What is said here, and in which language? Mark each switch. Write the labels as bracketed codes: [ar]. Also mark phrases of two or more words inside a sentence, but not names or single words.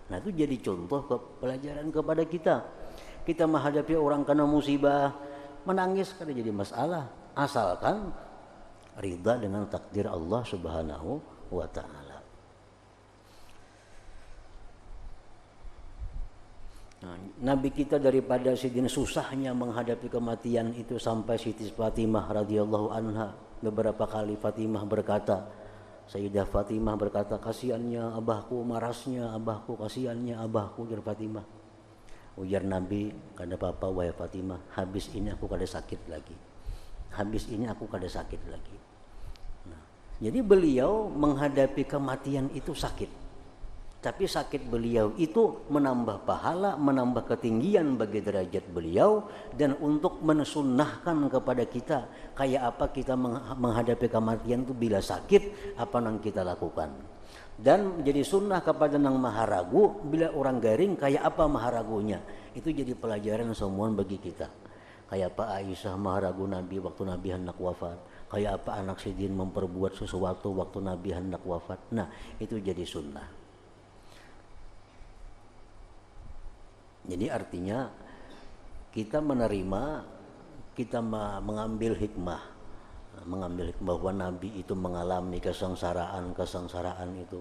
[id] Nah, itu jadi contoh pelajaran kepada kita. Kita menghadapi orang kena musibah, menangis kada jadi masalah, asalkan ridha dengan takdir Allah [ar] سبحانه وتعالى. [id] Nah, Nabi kita daripada sidin susahnya menghadapi kematian itu sampai Siti Fatimah [ar] رضي الله عنها [id] beberapa kali Sayyidah Fatimah berkata, [bjn] kasihannya abahku, marasnya abahku, kasihannya abahku, [id] ujar Fatimah. [bjn] Ujar Nabi, kada apa-apa wahai Fatimah, habis ini aku kada sakit lagi. [id] Nah, jadi beliau menghadapi kematian itu sakit. Tapi sakit beliau itu menambah pahala, menambah ketinggian bagi derajat beliau, dan untuk mensunnahkan kepada kita kayak apa kita menghadapi kematian itu bila sakit, apa yang kita lakukan. Dan menjadi sunnah kepada [bjn] nang maharagu, bila orang garing kayak apa maharagunya, [id] itu jadi pelajaran semua bagi kita. Kayak apa Aisyah maharagu Nabi waktu Nabi hendak wafat, kayak apa anak Sidin memperbuat sesuatu waktu Nabi hendak wafat. Nah, itu jadi sunnah. Jadi artinya kita menerima, kita mengambil hikmah bahwa Nabi itu mengalami kesengsaraan itu.